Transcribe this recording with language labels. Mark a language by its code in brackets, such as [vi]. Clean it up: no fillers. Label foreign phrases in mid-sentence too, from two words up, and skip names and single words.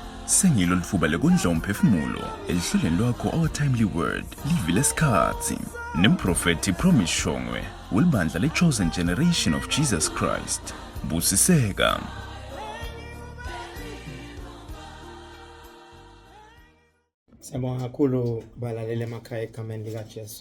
[ss] Sengilo lifuba lekondla umphefumulo elihlelweni lwakho Our Timely Word livi lesikhathi nemprofeti Promise Shongwe welibandla leChosen Generation of Jesus Christ. Busiseka. Siyabonga kakhulu balalele emakhaya egameni lika Jesu.